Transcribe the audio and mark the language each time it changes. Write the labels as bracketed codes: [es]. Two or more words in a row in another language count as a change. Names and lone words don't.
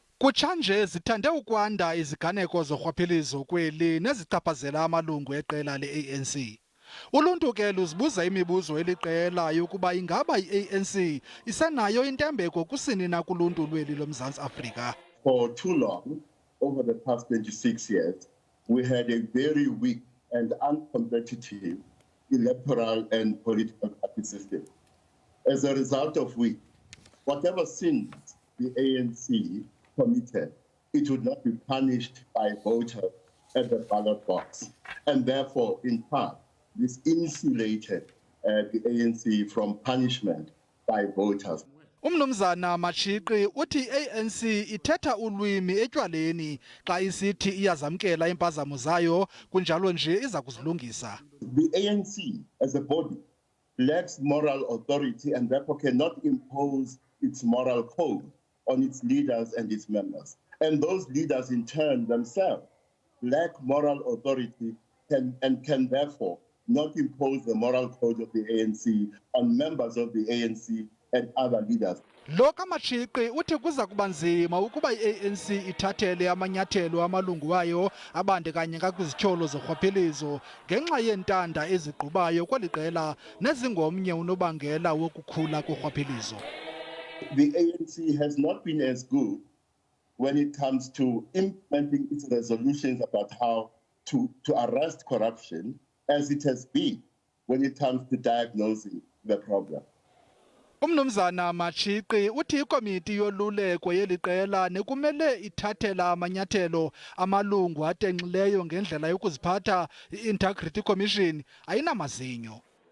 [xh] Kutshanje zithande ukwanda iziganeko zorhwaphilizo kweli nezichaphazela amalungu eqela leANC. Uluntu ke luzibuza imibuzo eliqela yokuba ingaba iANC isenayo intembeko kusini na kuluntu lweli loMzantsi Afrika. [en] For too long, over the past 26 years, we had a very weak and uncompetitive electoral and political party system. As a result of which, whatever sins the ANC committed, it would not be punished by voters at the ballot box. And therefore, in part, this insulated the ANC from punishment by voters. [xh] Umnumzana Matshiqi uthi iANC ithetha ulwimi etywaleni xa isithi iyazamkela impazamo zayo kunjalo nje iza kuzilungisa. [en] The ANC as a body lacks moral authority and therefore cannot impose its moral code on its leaders and its members. And those leaders in turn themselves lack moral authority and can therefore not impose the moral code of the ANC on members of the ANC and other leaders. [xh] Lo kaMatshiqi uthi kuza kuba nzima ukuba iANC ithathele amanyathelo amalungu wayo abandekanyeka kwizityholo zorhwaphilizo ngenxa yeentanda ezigqubayo kweli qela nezingomnye unobangela wokukhula korhwaphilizo. [en] The ANC has not been as good when it comes to implementing its resolutions about how to arrest corruption as it has been when it comes to diagnosing the problem. [xh] Umnumzana Matshiqi uthi ikomiti yoluleko yeli qela nekumele ithathela amanyathelo amalungu atenxileyo ngendlela yokuziphatha i-Integrity Commission ayinamazinyo.